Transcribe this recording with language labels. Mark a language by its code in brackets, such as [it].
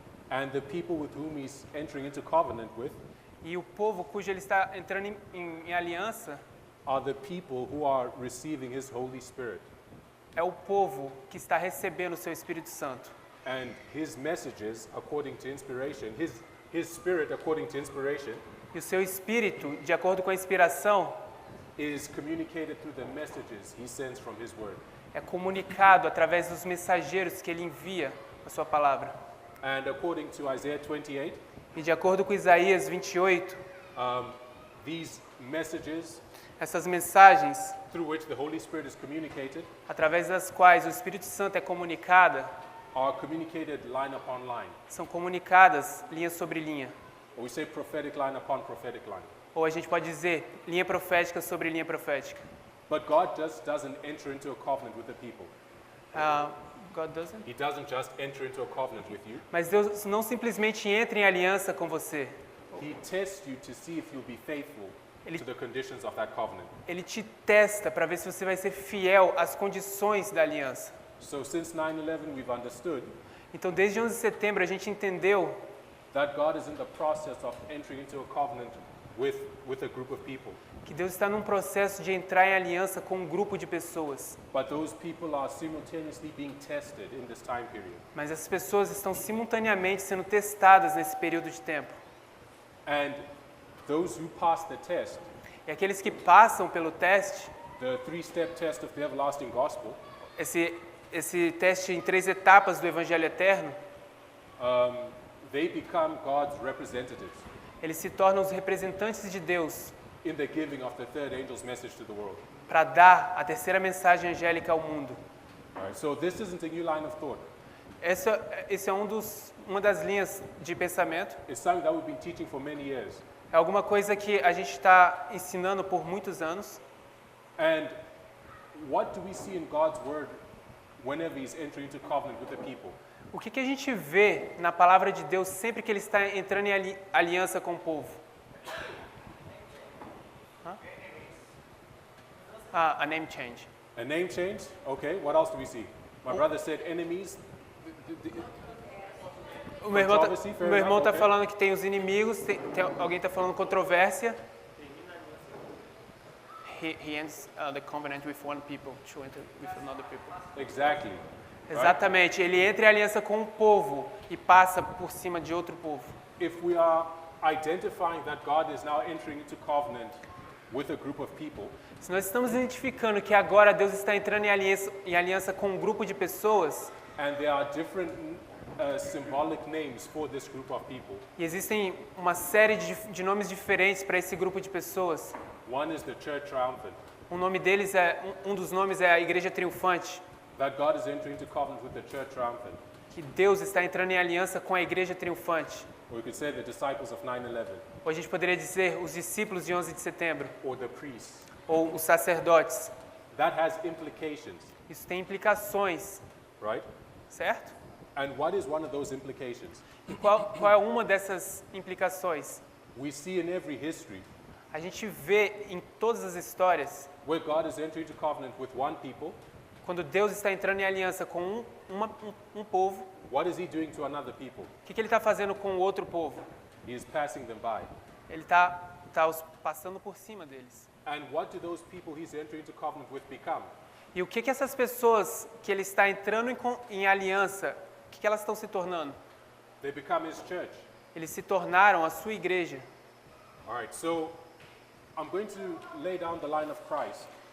[en] And the people with whom he's entering into covenant with [pt] E o povo cujo ele está entrando em aliança [en] are the people who are receiving his Holy Spirit. [pt] é o povo que está recebendo o seu Espírito Santo. [en] And his messages, according to inspiration, his spirit, according to inspiration, [pt] E o seu espírito, de acordo com a inspiração, [en] is communicated through the messages he sends from his word. [pt] é comunicado através dos mensageiros que ele envia a sua palavra. [en] And according to Isaiah 28, [pt] E de acordo com Isaías 28, [en] these messages [pt] essas mensagens, [en] through which the Holy Spirit is communicated [pt] através das quais o Espírito Santo é comunicada, [en] are communicated line upon line. [pt] são comunicadas linha sobre linha. [en] Or we say prophetic line upon prophetic line. [pt] Ou a gente pode dizer linha profética sobre linha profética. [en] But God just doesn't enter into a covenant with the people. God doesn't? He doesn't just enter into a covenant with you. [pt] Mas Deus não simplesmente entra em aliança com você. [en] He tests you to see if you'll be faithful to the conditions of that covenant. [pt] Ele te testa para ver se você vai ser fiel às condições da aliança. [en] So since 9/11, we've understood [pt] Então, desde 11 de setembro, a gente entendeu [en] that God is in the process of entering into a covenant with a group of people. [pt] Que Deus está num processo de entrar em aliança com um grupo de pessoas. [en] But those people are simultaneously being tested in this time period. [pt] Mas essas pessoas estão simultaneamente sendo testadas nesse período de tempo. [en] And those who pass the test, [pt] E aqueles que passam pelo teste, [en] the three-step test of the everlasting gospel, [pt] esse teste em 3 etapas do Evangelho Eterno, [en] they become God's representatives [pt] eles se tornam os representantes de Deus [en] in the giving of the third angel's message to the world. [pt] para dar a terceira mensagem angélica ao mundo. [en] All right, so this isn't a new line of thought. [pt] Esse é uma das linhas de pensamento. [en] It's something that we've been teaching for many years. [pt] É alguma coisa que a gente está ensinando por muitos anos. [en] And what do we see in God's word whenever he's entering into covenant with the people? [pt] O que a gente vê na palavra de Deus sempre que ele está entrando em aliança com o povo? [en] A name change. A name change? Okay, what else do we see? My brother said enemies. [pt] O meu irmão está [en] Okay. [pt] falando que tem os inimigos, alguém está falando controvérsia. [en] He ends the covenant with one people to enter with another people. Exactly. [pt] Exatamente, ele entra em aliança com um povo e passa por cima de outro povo. [en] If we are identifying that God is now entering into covenant with a group of people, [pt] Se nós estamos identificando que agora Deus está entrando em aliança com um grupo de pessoas, [en] and there are different symbolic names for this group of people. [pt] e existem uma série de nomes diferentes para esse grupo de pessoas. [en] One is the church triumphant, [pt] Um dos nomes é a Igreja Triunfante, [en] that God is entering into covenant with the church triumphant. [pt] que Deus está entrando em aliança com a Igreja Triunfante. [en] Or we could say the disciples of 9/11, [pt] Ou a gente poderia dizer os discípulos de 11 de setembro, [en] or the priests. [pt] ou os sacerdotes. [en] That has implications, [pt] Isso tem implicações, [en] right? [pt] certo? [en] And what is one of those implications? [pt] E qual é uma dessas implicações? [en] We see in every history [pt] A gente vê em todas as histórias, [en] where God is entering into covenant with one people, [pt] quando Deus está entrando em aliança com um povo, [en] what is he doing to another people? [pt] o que ele está fazendo com o outro povo? [en] He is passing them by. [pt] Ele está passando por cima deles. [en] And what do those people he's entering into covenant with become? [pt] E o que essas pessoas que ele está entrando em aliança, o que elas estão se tornando? [en] They become his church. [pt] Eles se tornaram a sua igreja. [en] All right, so I'm going to lay down the line of Christ.